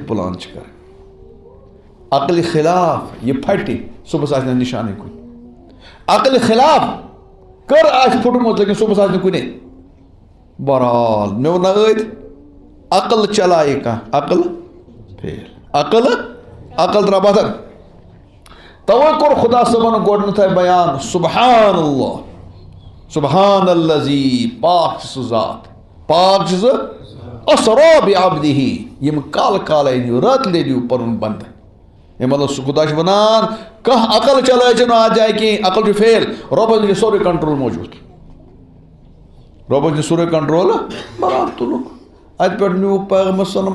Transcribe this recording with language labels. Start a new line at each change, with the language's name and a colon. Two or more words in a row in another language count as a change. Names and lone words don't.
Kashmiri: پلان چھِ کرٕنۍ عقلہِ خلاف یہِ پھٹہِ صُبحس آسہِ نہٕ نِشانٕے کُنہِ عقلہِ خلاف کٔر آسہِ پھُٹمُت لیکن صُبحس آسہِ نہٕ کُنے بہرحال مےٚ ووٚن نہ ٲدۍ عقل چلایہِ کانٛہہ عقل فیل عقل درٛاو بدر توے کوٚر خدا صٲبن گۄڈنیٚتھٕے بیان
Arabic: سبحان اللہ سبحان الذی
Kashmiri: پاک چھُ سُہ ذات پاک چھُ سُہ
Arabic: اسرا بعبدہ
Kashmiri: یِم کالے نیوٗ راتلے نیوٗ پنُن بنٛدٕ اَمہِ مطلب سُہ خدا چھُ ونان کانٛہہ عقل چلٲیزِ نہٕ اتھ جایہِ کینٛہہ عقل چھُ فیل رۄبس نِش چھُ سورُے کنٹرول موجوٗد رۄبس نِش سورُے کنٹرول برابر تُلُکھ اتہِ پٮ۪ٹھ نیوٗ پیغمبر صلی